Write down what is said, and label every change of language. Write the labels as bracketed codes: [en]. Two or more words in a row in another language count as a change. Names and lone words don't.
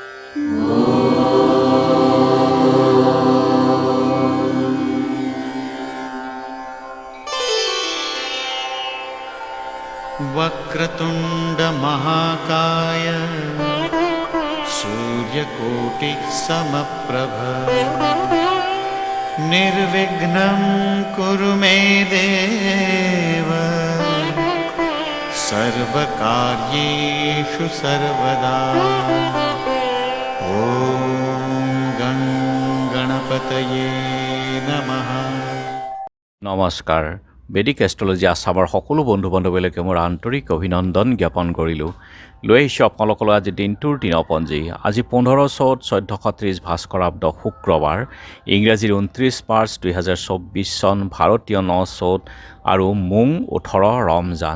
[sa] वक्रतुंड महाकाय सूर्यकोटि समप्रभ निर्विघ्नं कुरु मे देव सर्वकार्येषु सर्वदा। ओम गणपतये नमः। [as] নমস্কাৰ। বেদিক এষ্ট্ৰলজি আছামৰ সকলো বন্ধু বান্ধৱীলৈকে মোৰ আন্তৰিক অভিনন্দন জ্ঞাপন কৰিলোঁ। লৈ আহিছোঁ আপোনালোকলৈ আজি দিনটোৰ দিনপঞ্জী। আজি 15/4/1430 ভাস্কৰাব্দ শুক্ৰবাৰ, ইংৰাজীৰ 29 মাৰ্চ 2024 চন, ভাৰতীয় 9/4 আৰু মোং 18 ৰমজান।